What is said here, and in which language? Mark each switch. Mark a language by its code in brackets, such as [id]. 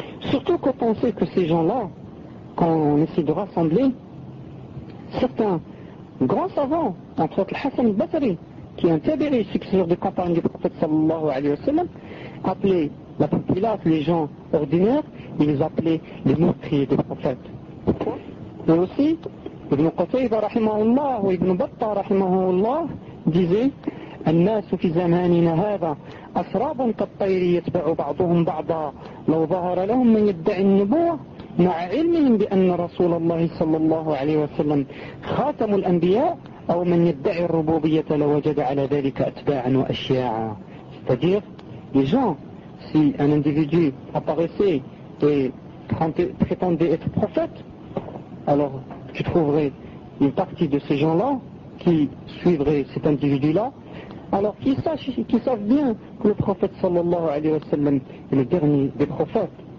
[fr] Surtout quand on sait que ces gens-là, quand on essaie de rassembler, certains grands savants, entre autres Hassan al-Basri, qui est un tabi'i, successeur de compagnon du prophète sallallahu alayhi wa sallam, appelait la populace, les gens ordinaires, ils appelaient les meurtriers des prophètes. Et aussi, Ibn Qutayba rahimahullah ou Ibn Battah rahimahullah disait [ar] الناس في زماننا هذا أسراب كالطير يتبع بعضهم بعضا لو ظهر لهم من يدعي النبوة مع علمهم بأن رسول الله صلى الله عليه وسلم خاتم الأنبياء أو من يدعي الربوبية لوجد على ذلك أتباعا وأشياعا. [fr] C'est-à-dire, les gens, si un individu apparaissait et prétendait être prophète, alors tu trouverais une partie de ces gens-là qui suivraient cet individu-là, alors qu'ils sachent bien que le prophète sallallahu alayhi wa sallam est le dernier des prophètes.